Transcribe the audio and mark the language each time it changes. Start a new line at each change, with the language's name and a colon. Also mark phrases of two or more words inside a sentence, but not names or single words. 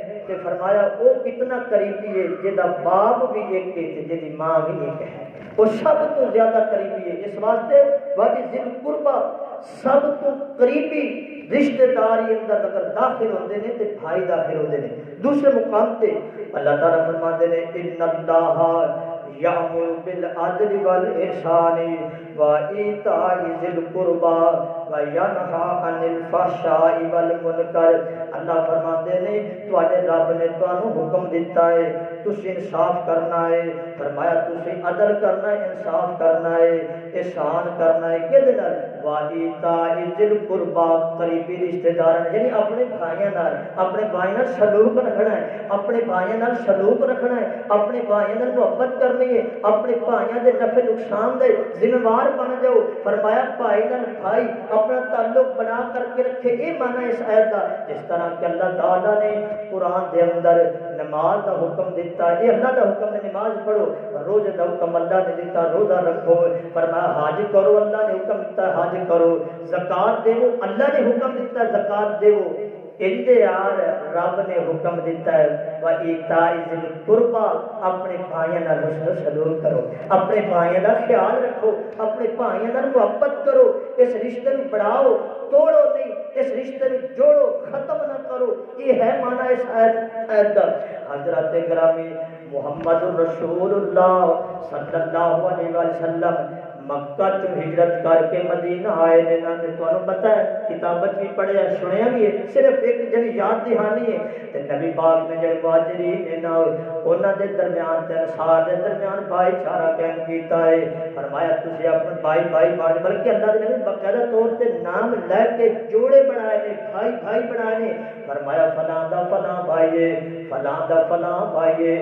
Urdu: تے فرمایا وہ کتنا قریبی ہے جہاں باپ بھی ایک ہے تے جہی ماں بھی ایک ہے، وہ سب تو زیادہ قریبی ہے۔ اس واسطے واقعی
Arabic: ذل قربا
Urdu: سب تو قریبی رشتہ داری اندر اگر داخل ہوتے ہیں تو بھائی داخل ہوتے ہیں۔ دوسرے مقام تے اللہ تعالیٰ فرماتے ہیں
Arabic: ان اللہ یامر بالعدل والاحسان وایتاء ذی القربی وینہی عن الفحشاء والمنکر۔
Punjabi: اللہ فرماتے ہیں تواڈے رب نے تانوں حکم دیتا ہے تسی انصاف کرنا ہے، فرمایا تسی عدل کرنا ہے، انصاف کرنا ہے، احسان کرنا ہے، کدے نال
Arabic: وایتاء ذی القربی
Punjabi: قریبی رشتہ دار یعنی اپنے بھائیاں نال، اپنے بھائیاں نال سلوک رکھنا ہے، اپنے بھائیاں نال سلوک رکھنا ہے، اپنے بھائیاں نال محبت کرنی ہے، اپنے بھائیاں دے نفع نقصان دے ذمہ وار بن جاؤ۔
Urdu: فرمایا بھائی نال بھائی اپنا تعلق بنا کر کے رکھے، یہ مانا اس آیت کا۔ جس طرح کہ اللہ تعالیٰ نے قرآن دے اندر نماز کا حکم دیتا ہے، یہ اللہ کا حکم ہے نماز پڑھو، روزے
Punjabi: کا حکم اللہ نے دیتا روزہ رکھو، فرمایا حج کرو اللہ نے حکم دیتا حج کرو، زکات دیو اللہ نے حکم دیتا زکات دیو، اندے یار رب نے حکم دیتا ہے
Arabic: وَإِيتَاءِ ذِي الْقُرْبَى
Punjabi: اپنے بھائیاں نال حسن سلوک کرو، اپنے بھائیاں دا خیال رکھو، اپنے بھائیاں نال محبت کرو،
Urdu: اس رشتے کو بڑھاؤ توڑو نہیں، اس رشتے کو جوڑو ختم نہ کرو، یہ ہے معنی اس آیت کا۔
Punjabi: حضرت گرامی محمد رسول اللہ صلی اللہ علیہ وسلم مکہ تو ہجرت کر کے مدینہ آئے نے نا تے تانوں پتہ ہے کتابت بھی پڑھیا سنیا بھی ہے، صرف ایک جڑی یاد دہانی ہے تے نبی پاک نے جڑے مہاجرین نے نا انہاں دے درمیان تے انصار دے درمیان بھائی چارہ قائم کیتا ہے، فرمایا تسی اپنے بھائی بھائی بن بلکہ اللہ دے نبی باقاعدہ طور تے نام لے کے جوڑے بنائے نے، بھائی بھائی بنائے نے، فرمایا فلاں دا فلاں بھائی ہے، فلاں دا فلاں بھائی ہے۔